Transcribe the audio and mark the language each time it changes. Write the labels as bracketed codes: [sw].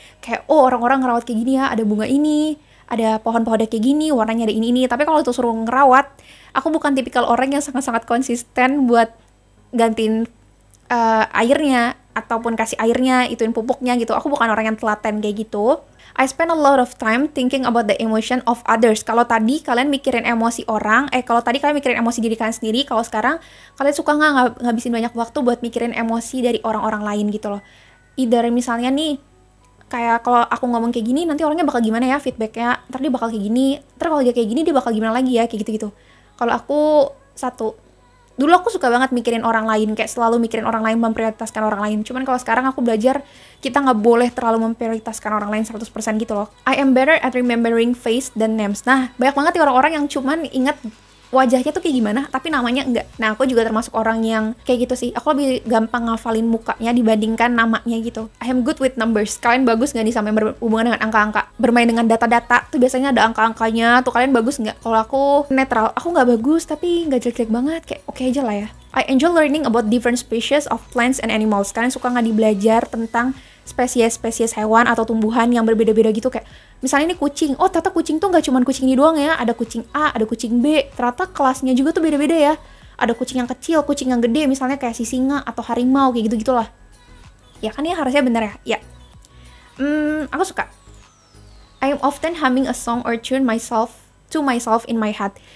[id] Kayak, oh orang-orang ngerawat kayak gini ya, ada bunga ini, ada pohon-pohonnya kayak gini, warnanya ada ini. Tapi kalau itu suruh ngerawat, aku bukan tipikal orang yang sangat-sangat konsisten buat gantiin airnya, ataupun kasih airnya, ituin pupuknya gitu. Aku bukan orang yang telaten kayak gitu. [en] I spend a lot of time thinking about the emotion of others. [id] Kalau tadi kalian mikirin emosi orang, kalau tadi kalian mikirin emosi diri kalian sendiri, kalau sekarang kalian suka nggak ngabisin banyak waktu buat mikirin emosi dari orang-orang lain gitu loh. Either misalnya nih, kayak kalau aku ngomong kayak gini, nanti orangnya bakal gimana ya feedbacknya, ntar dia bakal kayak gini, ntar kalau dia kayak gini, dia bakal gimana lagi ya, kayak gitu-gitu. Kalau aku dulu aku suka banget mikirin orang lain, kayak selalu mikirin orang lain, memprioritaskan orang lain. Cuman kalau sekarang aku belajar, kita nggak boleh terlalu memprioritaskan orang lain 100% gitu loh. [en] I am better at remembering face than names. [id] Nah, banyak banget nih orang-orang yang cuman ingat wajahnya tuh kayak gimana, tapi namanya enggak. Nah, aku juga termasuk orang yang kayak gitu sih. Aku lebih gampang ngafalin mukanya dibandingkan namanya gitu. [en] I am good with numbers. [id] Kalian bagus nggak nih sampai berhubungan dengan angka-angka? Bermain dengan data-data tuh biasanya ada angka-angkanya. Tuh kalian bagus nggak? Kalau aku netral. Aku nggak bagus, tapi nggak jelek-jelek banget. Kayak oke aja lah ya. [en] I enjoy learning about different species of plants and animals. [id] Kalian suka nggak belajar tentang spesies-spesies hewan atau tumbuhan yang berbeda-beda gitu, kayak misalnya ini kucing, oh ternyata kucing tuh nggak cuma kucing ini doang ya, ada kucing A, ada kucing B, ternyata kelasnya juga tuh beda-beda ya, ada kucing yang kecil, kucing yang gede, misalnya kayak si singa atau harimau, kayak gitu-gitulah. Ya kan ya, harusnya bener ya? Ya. Aku suka. [en] I am often humming a song or tune to myself in my head.